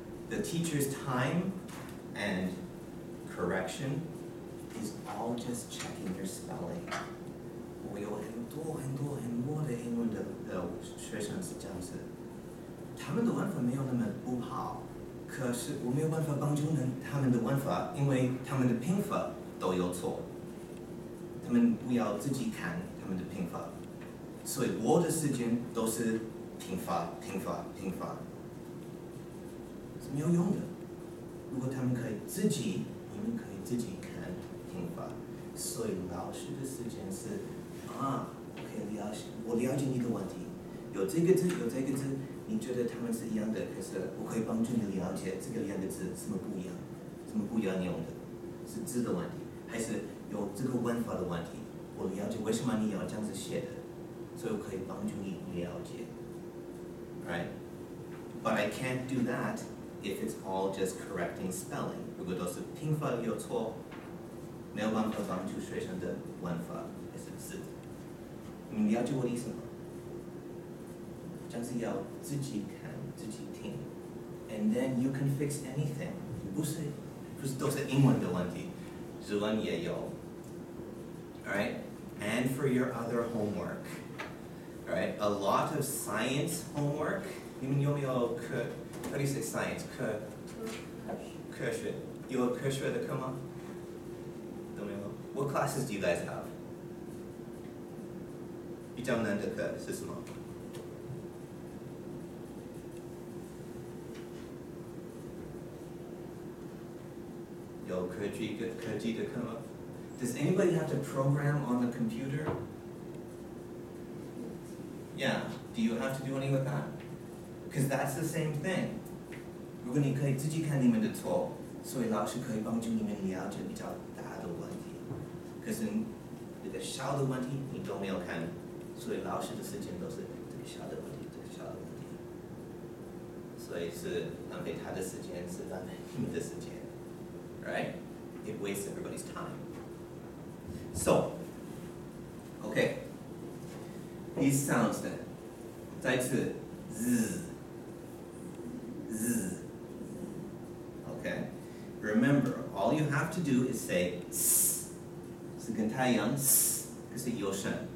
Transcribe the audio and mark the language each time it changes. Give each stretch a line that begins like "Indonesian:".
English: The teacher's time and correction is all just checking your spelling.
Chinese: 我有很多的英文的学生是这样子，他们的文法没有那么不好，可是我没有办法帮助他们的文法，因为他们的拼法都有错。他们不要自己看他们的拼法。所以我的时间都是听法，是没有用的。如果他们可以自己，你们可以自己看听法。所以老师的时间是我了解你的问题，有这个字，你觉得他们是一样的，可是我可以帮助你了解这个两个字什么不一样用的，是字的问题，还是有这个文法的问题？我了解为什么你要这样子写的，所以我可以帮助你了解 ，
English: right? But I can't do that if it's all just correcting spelling.
Chinese: 如果都是拼法有错，没有办法帮助学生的文法还是字。你们了解我的意思吗？这样是要自己看自己听 ，
English: and then you can fix anything.
Chinese: 不是都是英文的问题，日文也有。
English: Alright, and for your other homework. Alright, a lot of science homework.
Chinese: 你们有没有课 ？
English: How do you say science?
Chinese: 科学有科学的课吗？都没有。
English: What classes do you guys have?
Chinese: 比较难的课是什么？有科技的课吗？
English: Does anybody have to program on the computer? Yeah. Do you have to do any with that? Because that's the same thing.
Chinese: 如果你可以自己看你们的错，所以老师可以帮助你们了解比较大的问题。可是这个小的问题你都没有看，所以老师的时间都是这个小的问题，所以是浪费他的时间，是浪费你的时间。
English: Right? It wastes everybody's time. So, okay. These sounds then.
Chinese: 再次 z.
English: Okay? Remember, all you have to do is say s.
Chinese: 是跟它一样 s， 可是有声。